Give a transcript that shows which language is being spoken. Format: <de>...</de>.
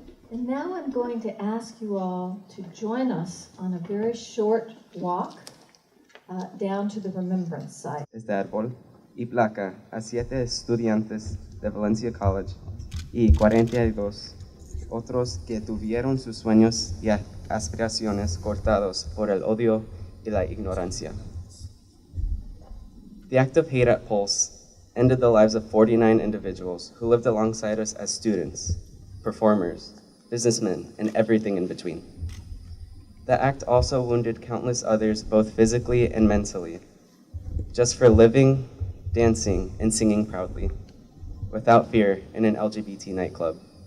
<en>And now I'm going to ask you all to join us on a very short walk down to the remembrance site.</en> <es>Este árbol y placa a 7 estudiantes de Valencia College y 42 otros que tuvieron sus sueños y aspiraciones cortados por el odio y la ignorancia.</es> <en>The act of hate at Pulse ended the lives of 49 individuals who lived alongside us as students, performers, businessmen, and everything in between. The act also wounded countless others both physically and mentally, just for living, dancing, and singing proudly, without fear in an LGBT nightclub.</en>